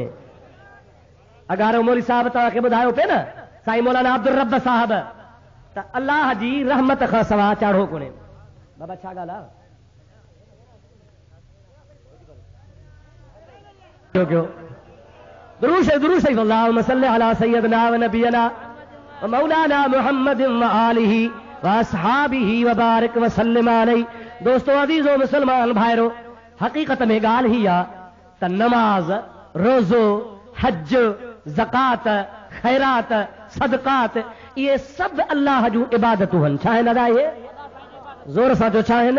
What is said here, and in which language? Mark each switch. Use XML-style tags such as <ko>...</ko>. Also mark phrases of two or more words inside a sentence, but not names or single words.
<sd>अगारो मौली साहब तव्हांखे ॿुधायो पिए न साईं मौलाना अब्दुल रब साहब त अल्लाह जी रहमत खां सवाइ चाढ़ो कोन्हे। बाबा छा ॻाल्हि आहे? दुरूद शरीफ</sd> <ar>اللهم صل على سيدنا ونبينا ومولانا محمد وآله وأصحابه وبارك وسلم عليه.</ar> <sd>दोस्तों अज़ीज़ो मुसलमान भाइरो, हक़ीक़त में ॻाल्हि ही आहे त नमाज, रोज़ो, हज, ज़कात, ख़ैरात, सदक़ात इहे सभु अल्लाह जूं इबादतूं आहिनि। छा आहिनि? अदा इहे ज़ोर सां जो छा आहिनि?</sd>